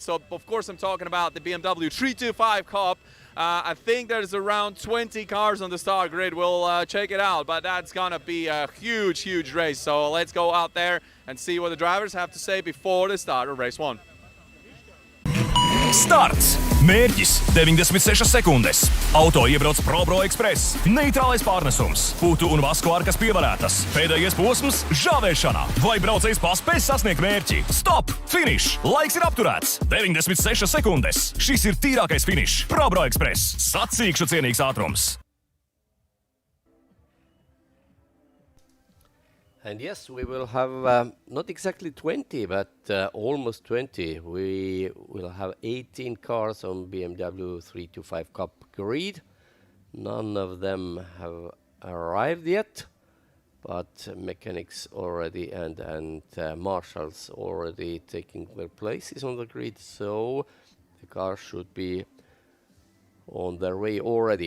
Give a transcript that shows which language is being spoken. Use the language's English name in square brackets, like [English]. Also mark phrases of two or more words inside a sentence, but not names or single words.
[English] So, of course, I'm talking about the BMW 325 Cup. I think there's around 20 cars on the start grid. We'll check it out, but that's going to be a huge, huge race. So let's go out there and see what the drivers have to say before the start of race 1. Starts! [Latvian] Mērķis - 96 sekundes. Auto iebrauc Pro Express. Neitrālais pārnesums. Putu un vasku arkas pievarētas. Pēdējais posms - žāvēšana. Vai braucējs paspēj sasniegt mērķi? [English] Stop! Finish! [Latvian] Laiks ir apturēts. 96 sekundes. Šis ir tīrākais finišs. Pro Express. Sacīkšu cienīgs ātrums. [English] And yes, we will have not exactly 20, but almost 20. We will have 18 cars on BMW 325 Cup grid. None of them have arrived yet, but mechanics already and marshals already taking their places on the grid, so the cars should be on their way already.